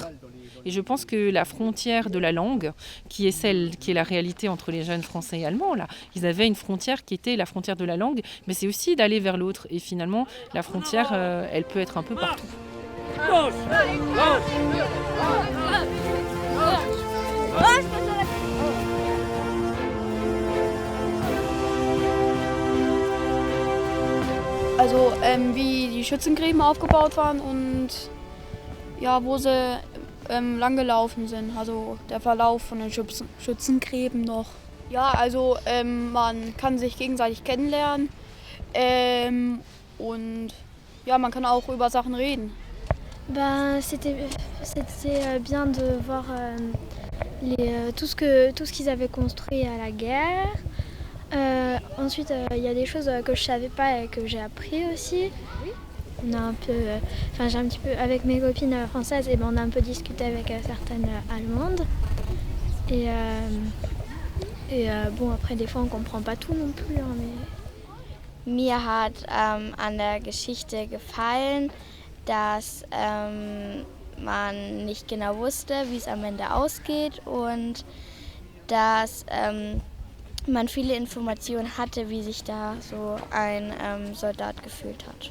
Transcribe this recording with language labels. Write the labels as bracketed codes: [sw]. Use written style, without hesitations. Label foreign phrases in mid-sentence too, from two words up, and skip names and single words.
[fr] Et je pense que la frontière de la langue, qui est la réalité entre les jeunes français et allemands, là, ils avaient une frontière qui était la frontière de la langue, mais c'est aussi d'aller vers l'autre. Et finalement, la frontière, elle peut être un peu partout. [de] Also wie die Schützengräben aufgebaut waren und ja, wo sie lang gelaufen sind, also der Verlauf von den Schützengräben noch. Ja, also man kann sich gegenseitig kennenlernen und ja, man kann auch über Sachen reden. [fr] C'était bien de voir tout ce qu'ils avaient construit à la guerre. Ensuite, il y a des choses que je savais pas et que j'ai appris aussi. On a j'ai un petit peu, avec mes copines françaises, on a un peu discuté avec certaines allemandes. Bon, après, des fois, on comprend pas tout non plus. Hein, mais... [de] Mir hat an der Geschichte gefallen, dass man nicht genau wusste, wie es am Ende ausgeht und dass man viele Informationen hatte, wie sich da so ein Soldat gefühlt hat.